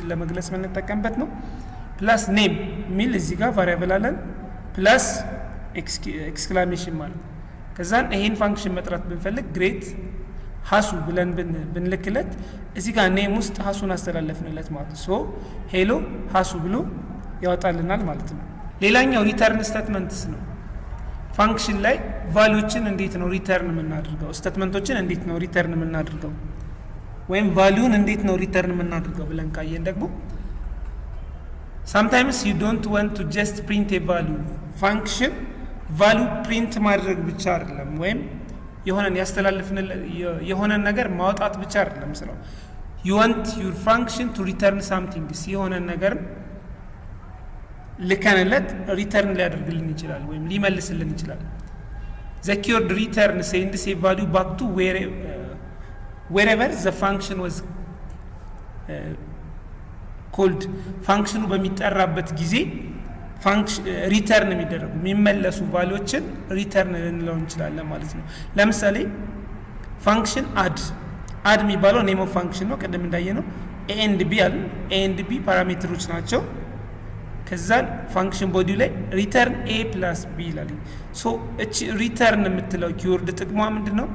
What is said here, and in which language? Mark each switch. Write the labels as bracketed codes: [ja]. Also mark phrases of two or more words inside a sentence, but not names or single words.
[am] ለመግለጽ የምንጠቀምበት ነው። [en] plus name [am] ሚል እዚህ ጋር ቫሪያብል አለን። [en] plus exclamation [am] ማለት ከዛን ይሄን ፋንክሽን መጥራት ብንፈልግ ግሬት ሀሱ ብለን ብንልክለት እዚህ ጋር ኔም ውስጥ ሀሱን አስተላለፍንለት ማለት ነው። ሶ ሄሎ ሀሱ ብሎ ያወጣልናል ማለት ነው። ሌላኛው [en] return statements [am] ነው። ፋንክሽን ላይ ቫልዩዎችን እንዴት ነው ሪተርን የምናደርገው? ስቴትመንቶችን እንዴት ነው ሪተርን የምናደርገው? ወይም ቫልዩን እንዴት ነው ሪተርን የምናደርገው ብለን ካየን ደግሞ [en] sometimes you don't want to just print a value function value print [am] ማድረግ ብቻ አይደለም ወይም የሆነን ነገር ማውጣት ብቻ አይደለም ስለው [en] you want your function to return something [am] የሆነን ነገር ልከንለት ሪተርን ሊያደርግልን ይችላል ወይም ሊመልስልን ይችላል። [en] the keyword return sends a value back to wherever the function was [am] called ፋንክሽኑ በሚጠራበት ጊዜ ሪተርን የሚደረጉ የሚመለሱ ቫልዩዎችን ሪተርን ልንለው እንችላለን ማለት ነው። ለምሳሌ ፋንክሽን አድ የሚባለው [en] name of function [am] ነው። ቀደም እንዳየነው [en] a and b [am] አለ። [en] a and b [am] ፓራሜትሮች ናቸው። ከዛ [en] function body [am] ላይ [en] return a plus b [am] ይላል። ሶ እቺ ሪተርን የምትለው ኪወርድ ጥቅሟ ምንድነው?